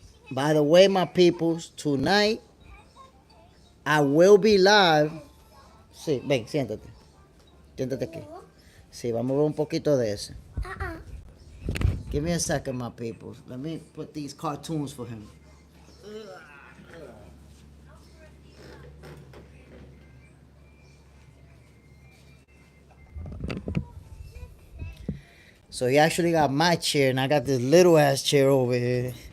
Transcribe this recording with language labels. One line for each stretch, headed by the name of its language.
English: By the way, my peoples, tonight I will be live.
Spanish: Sí, ven, siéntate. Siéntate aquí. Sí, vamos a ver un poquito de ese.
English: Give me a second, my peoples. Let me put these cartoons for him. So he actually got my chair, and I got this little ass chair over here.